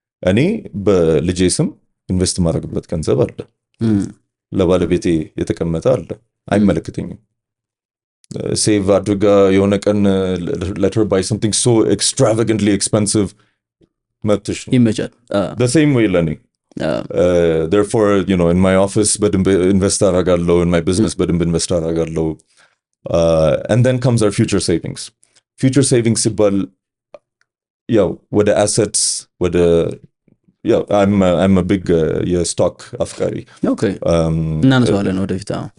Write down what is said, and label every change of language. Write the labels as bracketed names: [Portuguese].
[Amharic] እኔ በልጄ ስም ኢንቨስት ማድረግበት ገንዘብ አለ ለባለቤቴ የተቀመጠ አለ አይመለከተኝም ሴቭ አድርጋ የሆነ ቀን [English] let her buy something so extravagantly expensive [Amharic] መብትሽ ይመቻል [English] the same way [Amharic] ለኔ [English] therefore in my office [Amharic] በደንብ ኢንቨስት አደርጋለሁ [English] in my business በደንብ ኢንቨስት አደርጋለሁ and then comes our future savings [Amharic] ሲባል ያው ወደ [English] assets ወደ I'm a big stock [Amharic] አፍቃሪ okay እናነሳዋለን ወደፊት